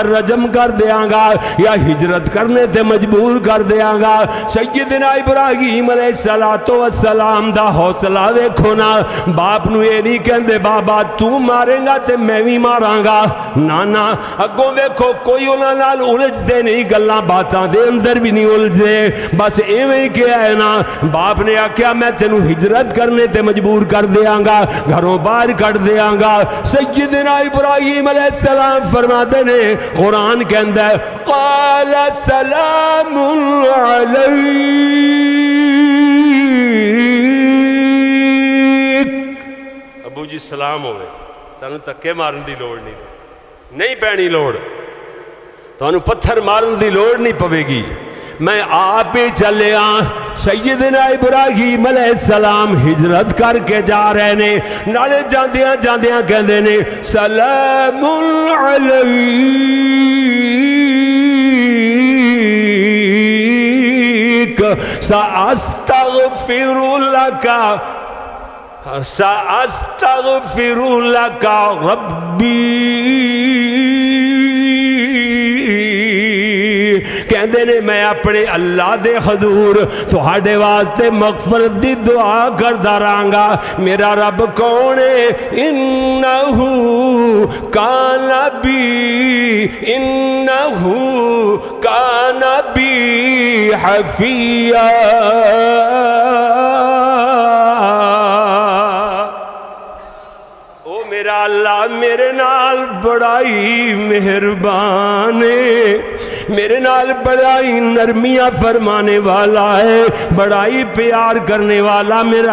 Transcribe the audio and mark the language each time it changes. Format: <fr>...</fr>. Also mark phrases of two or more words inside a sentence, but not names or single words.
<pa>رجم کر دیاں گا یا ہجرت کرنے سے مجبور کر دیاں گا سیدنا ابراہیم علیہ السلام دا حوصلہ ویکھو نا باپ نو یہ نہیں کہندے بابا تو ماریں گا تے میں بھی ماراں گا نانا اگوں ویکھو کوئی انہاں نال الجھ دے نہیں گلاں باتاں دے اندر بھی نہیں الجھے بس ایویں کیا ہے نا باپ نے آکھیا میں تینوں ہجرت کرنے تے مجبور کر دیاں گا گھروں باہر کٹ دیاں گا سیدنا ابراہیم علیہ السلام فرماتے نے قرآن کہندہ ہے</pa> <ar>قال سلام</ar> <pa>علیک ابو جی سلام ہوئے تانوں تکے مارن دی لوڑ نہیں پینی لوڑ تانوں پتھر مارن دی لوڑ نہیں پوے گی میں آپ ہی چلے سیدنا ابراہیم علیہ السلام ہجرت کر کے جا رہے نے نالے جاندیاں جاندیاں کہندے نے سلام</pa> <ar>علیک سأستغفر لك ربی</ar> <pa>کہندے نے میں اپنے اللہ دے حضور تہاڈے واسطے مغفرت دی دعا کردا رہاں گا میرا رب کون ہے</pa> <ar>انہو کان بی حفیہ</ar> <pa>او میرا اللہ میرے نال بڑائی مہربان ہے میرے نال بڑائی نرمیاں فرمانے والا ہے بڑائی پیار کرنے والا میرا</pa>